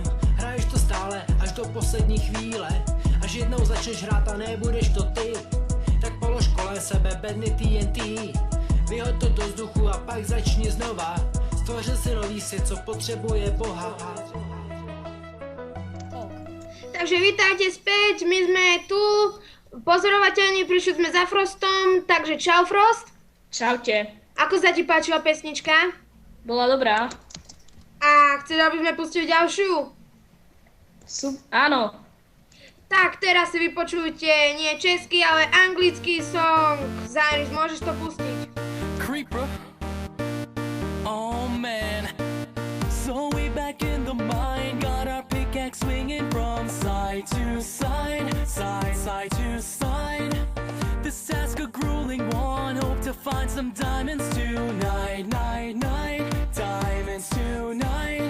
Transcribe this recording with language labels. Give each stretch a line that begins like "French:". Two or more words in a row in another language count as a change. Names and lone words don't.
Czech: Hraješ to stále až do poslední chvíle. Až jednou začneš hrát a nebudeš to ty. Tak polož kolem sebe bedny TNT. Vyhoď to do vzduchu a pak začni znova. Stvořil si nový svět, co potřebuje Boha.
Slovak: Takže vítajte späť, my sme tu, pozorovateľní, prišli sme za Frostom, takže čau Frost. Čaute. Ako sa ti páčila pesnička? Bola dobrá. A chceš, aby sme pustili ďalšiu? Áno. Tak teraz si vypočujte nie český, ale anglický song. Zaneris, môžeš to pustiť.
English: Creeper. Oh man. So we back in the mine, got our pickaxe swinging from side to side, side to side. This task a grueling one, hope to find some diamonds tonight, diamonds tonight.